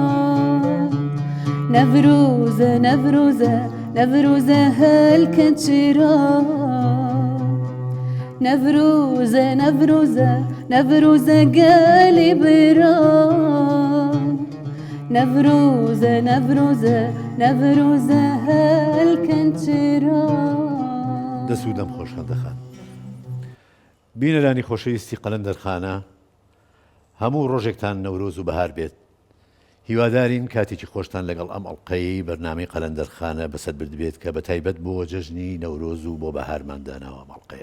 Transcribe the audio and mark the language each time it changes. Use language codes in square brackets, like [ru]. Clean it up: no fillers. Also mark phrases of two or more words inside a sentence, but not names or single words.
[ckb] نفروزة نفروزة نفروزة هالكنشرا نفروزة نفروزة نفروزة قالي برا نفروزة نفروزة نفروزة هالكنشرا دەست و دەم خۆشان دەخات. بینەرانی خۆشەویستی قەلەندەرخانە، هەموو ڕۆژێکتان نەورۆز و بەهار بێت. هیوادارین کاتێکی خۆشتان لەگەڵ ئەم ئەڵلقەی بەرنامەی قەلەندەرخانە بەسەر بردبێت کە بە تایبەت بۆ جەژنی نەورۆز و بۆ بەهارمانداناوە ئەڵلقەیە.